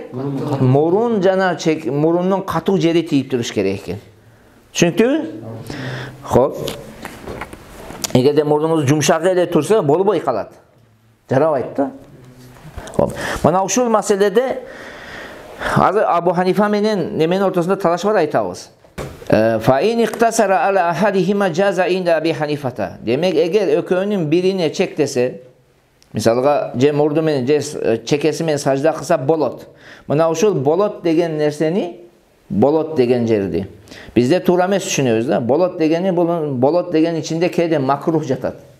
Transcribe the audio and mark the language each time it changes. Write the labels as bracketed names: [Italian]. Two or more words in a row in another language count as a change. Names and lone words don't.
[Kyrgyz] Мурун жана мурунун катуу жери тийип туруш керек экен. Түшүнүктүүбү? Хоп. Эгерде мурдуңуз жумшак эле турса, болбой калат. Жарабайт да. Хоп. Мына ушул маселеде азыр Абу Ханифа менен неменин ортосунда талаш бар айтабыз. [Arabic] فإن اقتصر على أحدهما جاز عند أبي حنيفة. [Kyrgyz] Демек, эгер экөөнүн бирине чектесе, мисалга же мурду менен же чекеси менен сажда кылса болот. Мына ушул болот деген нерсени, болот деген жерди бизде туура эмес түшүнөбүз да. Болот дегени бул болот деген ичинде кээде макрух жатат.